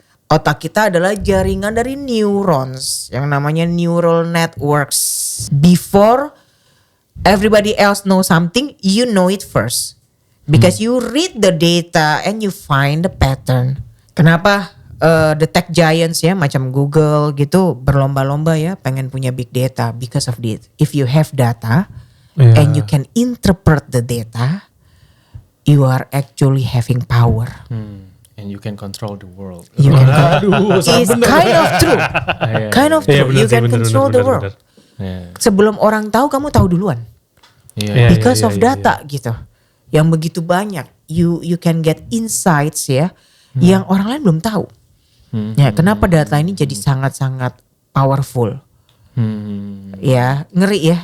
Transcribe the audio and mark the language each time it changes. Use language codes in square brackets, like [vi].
[id] Otak kita adalah jaringan dari neurons yang namanya neural networks. [en] Before everybody else know something, you know it first. Because you read the data and you find the pattern. [id] Kenapa [en] the tech giants [id] ya macam Google gitu berlomba-lomba ya pengen punya big data? [en] Because of this. If you have data and you can interpret the data, you are actually having power. And you can control the world. You can it's kind of true. Kind of true. You can control the world. [id] Sebelum orang tahu, kamu tahu duluan. [en] Because of data gitu. [id] Yang begitu banyak. [en] You can get insights ya. [id] Yang orang lain belum tahu. Ya, kenapa data ini jadi sangat-sangat powerful. Ya, ngeri ya.